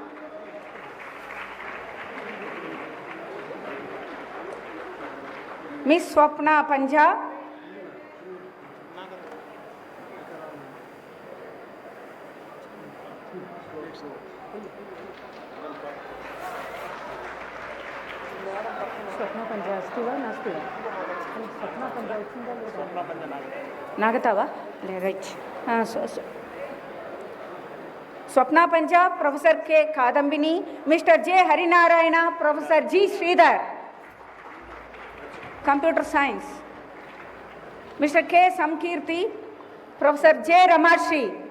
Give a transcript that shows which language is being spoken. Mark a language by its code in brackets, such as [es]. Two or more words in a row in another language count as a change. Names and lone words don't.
[sa] मिस स्वप्ना पंजा, स्वप्ना पंजा अस्ति वा नास्ति वा? [te] स्वप्ना पंजा వచ్చిందా లేదా? నాగతావా? రైట్. [en] Swapna Panja, Professor K Kadambini, Mister J Harinarayan, Professor G Sridhar, computer science, Mister K Samakirti, Professor J Ramashri,